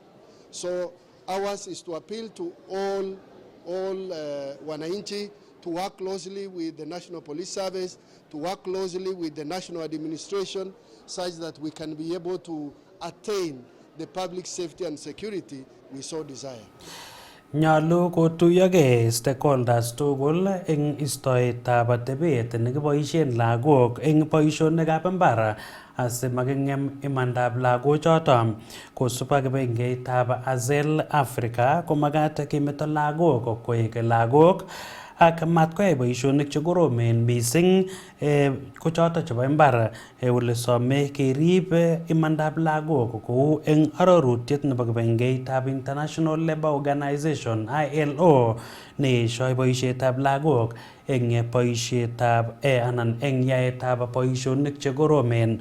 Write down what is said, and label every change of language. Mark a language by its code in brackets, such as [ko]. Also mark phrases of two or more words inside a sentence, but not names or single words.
[en] So ours is to appeal to all wananchi to work closely with the National Police Service, to work closely with the national administration, such that we can be able to attain the public safety and security we so desire. [kln] Nyalu kotuyogei stakeholders tugul eng istoetab atebet nekiboisien lagok eng boisionikab mbar asimakingem imandab lagochoto. Kosubkei kibagengeitab Hazel Africa komagat kemeto lagok koek lagok ak matkoyai boisionik chekoromen mising ko choto chebo mbar ole some kerib imandab lagok kou eng arorutiet nebo kibagengeitab International Labour Organization ILO neeshoi boisietab lagok eng boisietab anan eng yaetab boisionik chekoromen.